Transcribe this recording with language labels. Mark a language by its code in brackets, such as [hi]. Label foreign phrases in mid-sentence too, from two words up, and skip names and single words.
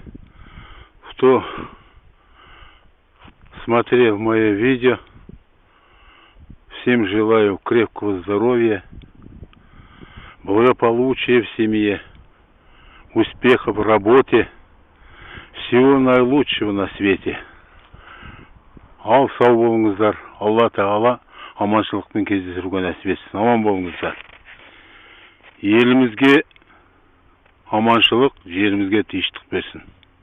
[ru] Кто смотрел мое видео, всем желаю крепкого здоровья, благополучия в семье, успехов в работе, всего наилучшего на свете. [kk] Ал сау болыңыздар. Алла Тағала аманшылықпен кездестіруге нәсіп етсін. Аман болыңыздар. Елімізге аманшылық, жерімізге тыныштық берсін.